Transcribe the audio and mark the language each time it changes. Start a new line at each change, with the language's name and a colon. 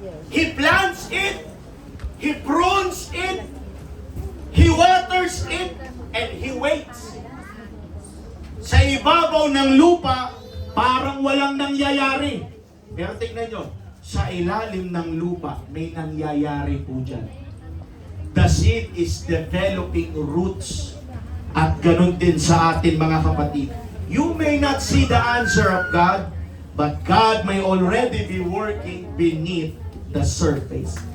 English: He plants it, He prunes it, He waters it, and He waits.
Filipino: Sa ibabaw ng lupa, parang walang nangyayari. Pero tingnan nyo, sa ilalim ng lupa, may nangyayari po dyan.
English: The seed is developing roots.
Filipino: At ganun din sa atin mga kapatid.
English: You may not see the answer of God, but God may already be working beneath the surface.